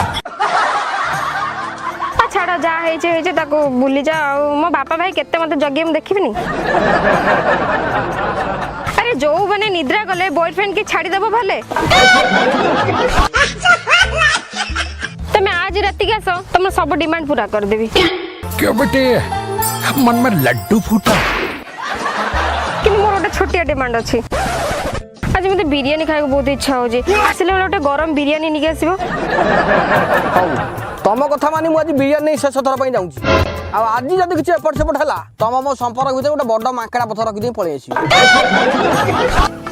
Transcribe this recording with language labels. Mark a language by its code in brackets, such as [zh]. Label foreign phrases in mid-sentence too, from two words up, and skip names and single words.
[or] ଛାଡ଼ ଯାହା ହେଇଛି ହେଇଛି ତାକୁ ଭୁଲି ଯା। ଆଉ ମୋ ବାପା ଭାଇ କେତେ ମତେ ଜଗିବେ ମୁଁ ଦେଖିବିନି? ଆରେ ଯୋଉ ମାନେ ନିଦ୍ରା ଗଲେ ବୟଫ୍ରେଣ୍ଡ କି ଛାଡ଼ିଦେବ ଭଲେ। ତମେ ଆଜି ରାତିକି ଆସ ତମର ସବୁ ଡିମାଣ୍ଡ पूरा କରିଦେବି। [hi] क्यों बेटे मन में लड्डू फूटा? [or] କିନ୍ତୁ ମୋର ଗୋଟେ ଛୋଟିଆ ଡିମାଣ୍ଡ ଅଛି। ଆଜି ମତେ ବିରିୟାନୀ ଖାଇବାକୁ ବହୁତ ଇଚ୍ଛା ହଉଛି। ଆସିଲା ବେଳେ ଗୋଟେ ଗରମ ବିରିୟାନୀ ନେଇକି ଆସିବ। ହଉ ତମ କଥା ମାନି ମୁଁ ଆଜି ବିରିୟାନୀ ନେଇ ଶେଷ ଥର ପାଇଁ ଯାଉଛି। ଆଉ ଆଜି ଯଦି କିଛି ଏପଟ ସେପଟ ହେଲା ତମ ମୋ ସମ୍ପର୍କ ଭିତରେ ଗୋଟେ ବଡ଼ ମାଙ୍କଡ଼ା ପଥର ରଖିଦେଇ ପଳେଇ ଆସିବି।